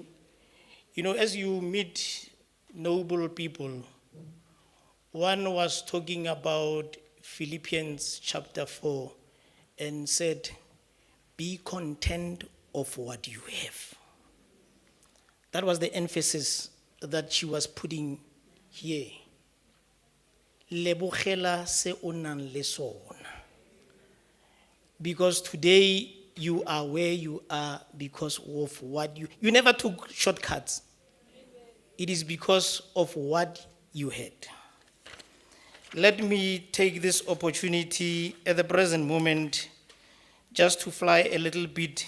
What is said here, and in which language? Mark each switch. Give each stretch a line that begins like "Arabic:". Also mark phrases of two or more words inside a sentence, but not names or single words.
English: You know, as you meet noble people, one was talking about Philippians chapter 4 and said, be content of what you have. That was the emphasis that she was putting here.
Tswana: Lebogela se o nang le sona.
English: Because today you are where you are because of what you never took shortcuts. It is because of what you had. Let me take this opportunity at the present moment just to fly a little bit.